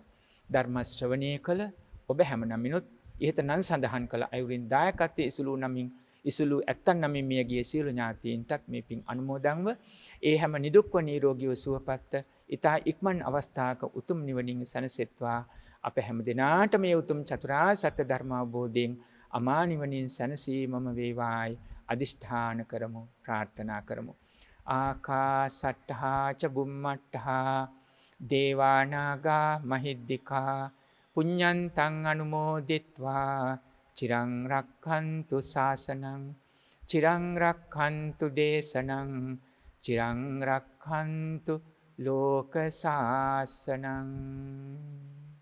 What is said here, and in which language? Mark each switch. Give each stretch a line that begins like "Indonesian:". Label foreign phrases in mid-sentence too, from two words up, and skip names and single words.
Sinhala: ධර්ම ශ්‍රවණය කළ ඔබ හැම නමිනුත් ඉහත නම් සඳහන් කළ අයුරින් දායකත්වයේ ඉසුළු ඇත්තන් නමින් මියගිය සියලු ඥාතීන්ටත් මේ පින් අනුමෝදන්ව ඒ හැම නිදුක්ව නිරෝගීව සුවපත් ඉතා ඉක්මන් අවස්ථාවක උතුම් නිවනින් සැනසෙත්වා. අප හැම දිනාට මේ උතුම් චතුරාර්ය සත්‍ය ධර්ම අවබෝධයෙන් අමා නිවනින් සැනසීමම වේවායි අදිෂ්ඨාන කරමු, ප්‍රාර්ථනා කරමු.
Pali: ආකාසට්ඨා ච බුම්මට්ඨා දේවානාගා මහිද්దికා පුඤ්ඤන්තං අනුමෝදිත්වා චිරං රක්ඛන්තු ශාසනං චිරං රක්ඛන්තු දේශනං චිරං රක්ඛන්තු ලෝක සාසනං.